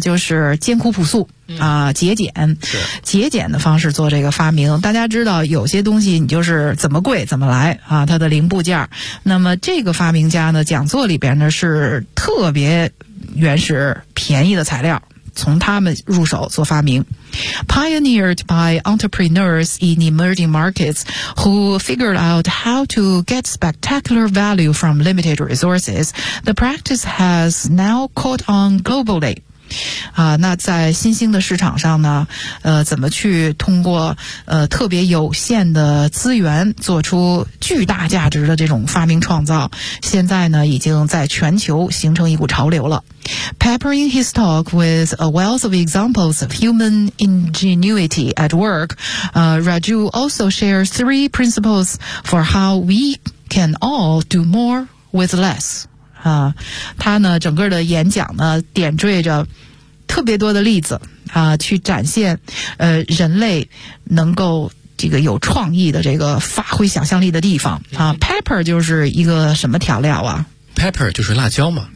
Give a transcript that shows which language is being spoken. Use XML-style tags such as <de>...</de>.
<zh>就是艰苦朴素节俭，节俭的方式做这个发明。大家知道有些东西你就是怎么贵怎么来它的零部件。那么这个发明家呢讲座里边呢是特别原始便宜的材料从他们入手做发明。</zh> <en>Pioneered by entrepreneurs in emerging markets who figured out how to get spectacular value from limited resources, the practice has now caught on globally.</en> <zh>啊，那在新兴的市场上呢，怎么去通过特别有限的资源做出巨大价值的这种发明创造，现在呢已经在全球形成一股潮流了。</zh> <en>Peppering his talk with a wealth of examples of human ingenuity at work, Raju also shares three principles for how we can all do more with less.</en> <zh>他呢整个的演讲呢点缀着特别多的例子去展现人类能够这个有创意的这个发挥想象力的地方。 Pepper 就是一个什么调料啊？ Pepper 就是辣椒嘛，</zh>